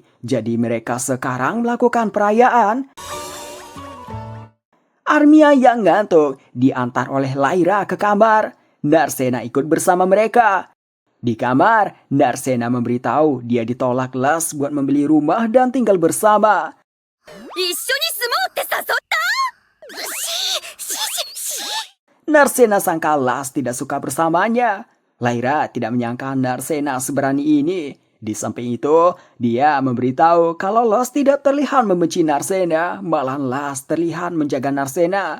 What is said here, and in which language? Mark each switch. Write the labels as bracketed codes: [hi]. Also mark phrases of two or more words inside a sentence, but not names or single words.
[id] Jadi mereka sekarang melakukan perayaan. Armia yang ngantuk diantar oleh Lyra ke kamar. Narsena ikut bersama mereka. Di kamar, Narsena memberitahu dia ditolak Las buat membeli rumah dan tinggal bersama. [ja] 一緒に住もうって誘った。 [id] Narsena sangka Las tidak suka bersamanya. Lyra tidak menyangka Narsena seberani ini. Di samping itu, dia memberitahu kalau Las tidak terlihat membenci Narsena, malah Las terlihat menjaga Narsena.